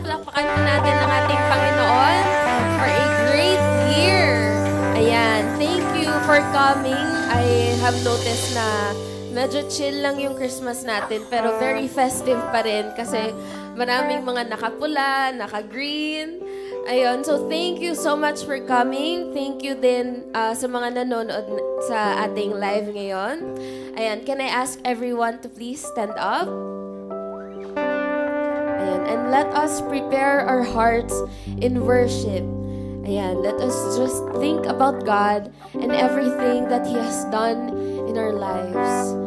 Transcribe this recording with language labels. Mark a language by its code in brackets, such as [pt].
[tl] Palakpakan po natin ang ating Panginoon [en] for a great year. Ayan, thank you for coming. I have noticed [tl] na medyo chill lang yung Christmas natin, pero very festive pa rin kasi maraming mga nakapula, naka-green. [en] Ayun, so thank you so much for coming. [tl] Thank you din sa mga nanonood sa ating live ngayon. [en] Ayan, can I ask everyone to please stand up? Ayan, and let us prepare our hearts in worship. Ayan, let us just think about God and everything that He has done in our lives.